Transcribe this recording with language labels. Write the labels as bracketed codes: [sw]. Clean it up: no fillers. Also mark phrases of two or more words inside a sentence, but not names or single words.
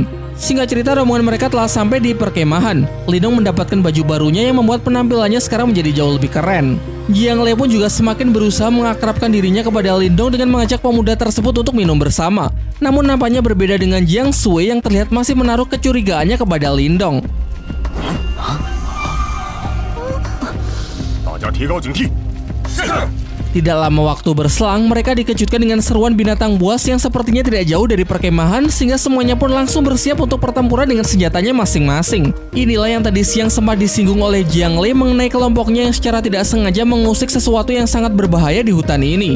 [id] Singkat cerita, rombongan mereka telah sampai di perkemahan. Lindong mendapatkan baju barunya yang membuat penampilannya sekarang menjadi jauh lebih keren. Jiang Lei pun juga semakin berusaha mengakrabkan dirinya kepada Lindong dengan mengajak pemuda tersebut untuk minum bersama. Namun nampaknya berbeda dengan Jiang Zui yang terlihat masih menaruh kecurigaannya kepada Lindong. [zh] 大家提高警惕。是。 [id] Tidak lama waktu berselang, mereka dikejutkan dengan seruan binatang buas yang sepertinya tidak jauh dari perkemahan, sehingga semuanya pun langsung bersiap untuk pertempuran dengan senjatanya masing-masing. Inilah yang tadi siang sempat disinggung oleh Jiang Lei mengenai kelompoknya yang secara tidak sengaja mengusik sesuatu yang sangat berbahaya di hutan ini.